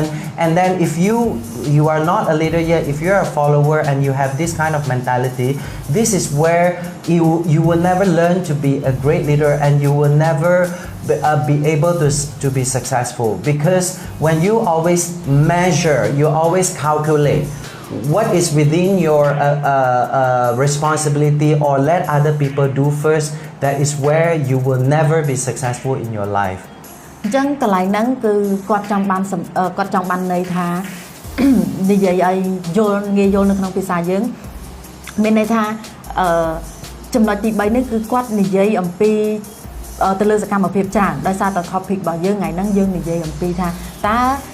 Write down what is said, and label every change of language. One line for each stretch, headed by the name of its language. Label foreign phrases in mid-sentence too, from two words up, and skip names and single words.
English: And then if you are not a leader yet, if you're a follower and you have this kind of mentality, this is where you will never learn to be a great leader and you will never be able to be successful. Because when you always measure, you always calculate what is within your responsibility or let other people do first, that is where you will never be successful in your life.
Khmer: អញ្ចឹងកន្លែងហ្នឹងគឺគាត់ចង់បានន័យថា និយាយឲ្យយល់ងាយយល់នៅក្នុងភាសាយើងមានន័យថាចំណុចទី3នេះគឺគាត់និយាយអំពីទៅលើសកម្មភាពច្រើនដោយសារតែ topic របស់យើងថ្ងៃហ្នឹងយើងនិយាយអំពីថាតើ